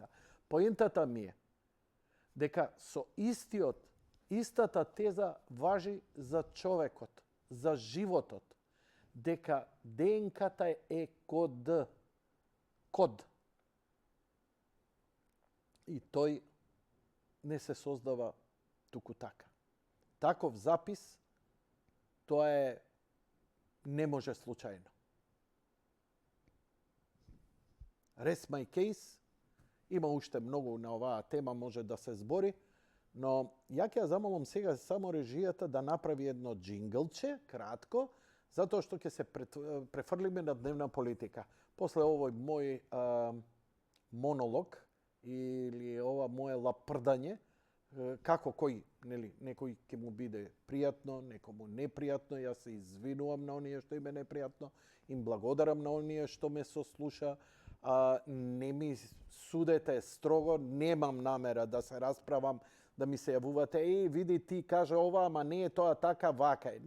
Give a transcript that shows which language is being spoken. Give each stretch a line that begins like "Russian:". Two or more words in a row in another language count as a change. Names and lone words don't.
Macedonian: Поентата ми е дека со истата теза важи за човекот, за животот, дека ДНК-та е код. И тој не се создава туку така. Таков запис, тоа не може случајно.
English: Rest my case,
Macedonian: има уште многу на оваа тема може да се збори, но ја ќе ја замолам сега само режијата да направи едно джинглче, кратко, затоа што ќе се префрлиме на дневна политика. После овој мој монолог или ова мое лапрдање, како кој, некој ќе му биде пријатно, некому непријатно, јас се извинувам на оние што им е непријатно, им благодарам на оние што ме сослуша, не ми судете строго, немам намера да се расправам, да ми се јавувате, види ти каже ова, ама не е тоа така, вака е.